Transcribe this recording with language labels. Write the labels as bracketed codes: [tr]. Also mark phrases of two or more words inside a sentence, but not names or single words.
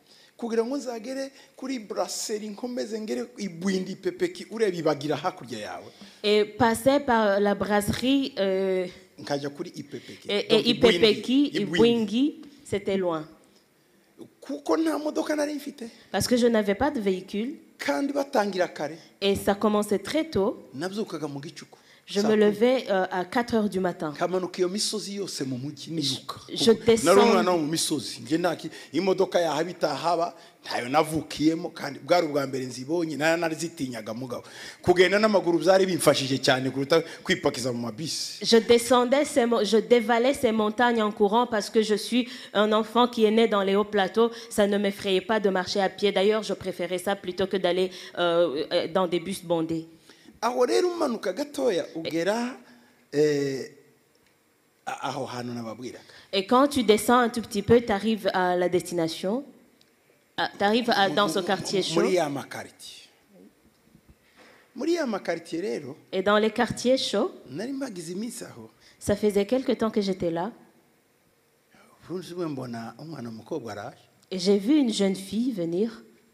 [fr] Et passer par la brasserie et Ipepeki, Ibwingi, c'était loin. Parce que je n'avais pas de véhicule. Et ça commençait très tôt. Je me levais à 4 heures du matin. [rw] nkamanuka iyo misozi yose mu mujyi niruka [fr] Je descends. [rw] nari umwana wo mu misozi njye imodoka yahaba itahaba ntayo navukiyemo kandi bwari ubwa mbere nzibonye narazitinyaga mugabo kugenda n'amaguru byari bimfashije cyane kuruta kwipakiza mu mabisi. [fr] Je dévalais ces montagnes en courant parce que je suis un enfant qui est né dans les hauts plateaux. Ça ne m'effrayait pas de marcher à pied. D'ailleurs, je préférais ça plutôt que d'aller dans des bus bondés. [rw] Aho rero umanuka gatoya ugera aho hantu nababwiraga. [fr] Et quand tu descends un tout petit peu, tu arrives à la destination. Tu arrives dans ce quartier chaud. Et dans les quartiers chauds, ça faisait quelque temps que j'étais là. Et j'ai vu une jeune fille venir.